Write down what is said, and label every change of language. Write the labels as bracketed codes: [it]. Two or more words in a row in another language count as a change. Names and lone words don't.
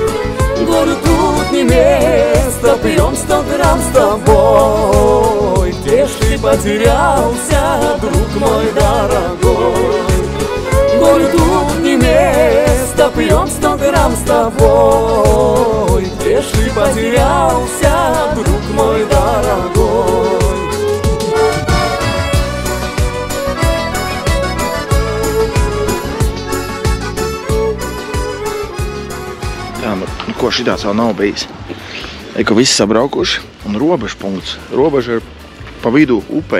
[ru] Горю тут не место, пьем 100 грамм с тобой. Где ж ты потерялся, друг мой дорогой? Горю тут не место, пьем 100 грамм с тобой. Где ж ты потерялся, друг мой дорогой? [lv] Tā, nu ko šitāds vēl nav bijis. Eko visi sabraukuši un robežu punkts. Robeža ir pa vidu upei.